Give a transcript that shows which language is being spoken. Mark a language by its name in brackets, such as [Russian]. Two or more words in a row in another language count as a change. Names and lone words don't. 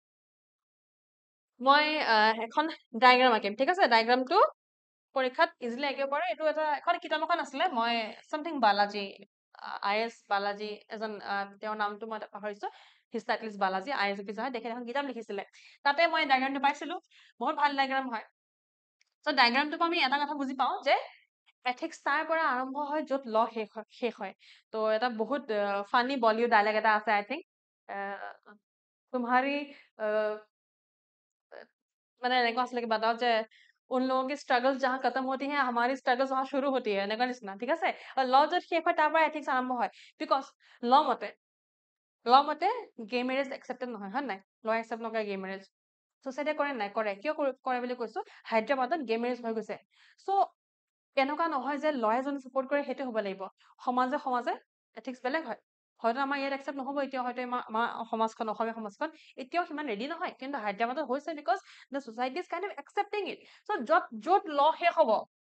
[Assamese] মই এখন ডায়েগ্ৰাম আঁকিম ঠিক আছে ডায়েগ্ৰামটো পৰীক্ষাত ইজিলি আঁকিব পাৰে এইটো এটা এখন কিতাপ এখন আছিলে মই সামথিং বালাজী IS বালাজী এজন তেওঁৰ নামটো মই পাহৰিছো [English] his title is Balaji IS officer [Assamese] হয় দেখে এখন কিতাপ লিখিছিলে তাতে মই ডায়েগ্ৰামটো পাইছিলো বহুত ভাল ডায়েগ্ৰাম হয় চ' ডায়েগ্ৰামটোৰ পৰা আমি এটা কথা বুজি পাওঁ যে এথিক্স তাৰ পৰা আৰম্ভ হয় য'ত ল শেষ হয় তো এটা বহুত [English] funny Bollywood dialogue [Assamese] এটা আছে [English] I think [Assamese] तुम्हारी মানে এনেকুৱা আছিলে কিবা এটা যে [Hindi] उन लोगों की स्ट्रगल्स जहाँ खत्म होती हैं हमारी स्ट्रगल्स वहाँ शुरू होती है [Assamese] এনেকুৱা নিচিনা ঠিক আছে ল য'ত শেষ হয় তাৰ পৰা এথিক্স আৰম্ভ হয় বিকজ ল মতে [English] gay marriage [Assamese] একচেপ্টেড নহয় হয় নাই ল একচেপ্ট নকৰে [English] gay marriage [Assamese] চচাইটিয়ে কৰে নাই কৰে কিয় কৰে বুলি কৈছো হায়দৰাবাদত [English] gay marriage [Assamese] হৈ গৈছে চ' এনেকুৱা নহয় যে লয়ে যোন ছাপোৰ্ট কৰে সেইটো হ'ব লাগিব সমাজে এথিক্স বেলেগ হয় হয়তো আমাৰ ইয়াত একচেপ্ট নহ'ব এতিয়া হয়তো আমাৰ সমাজখন অসমীয়া সমাজখন এতিয়াও সিমান ৰেডি নহয় কিন্তু হায়দৰাবাদত হৈছে [English] because the society is kind of accepting it so' [Assamese] য'ত ল শেষ হ'ব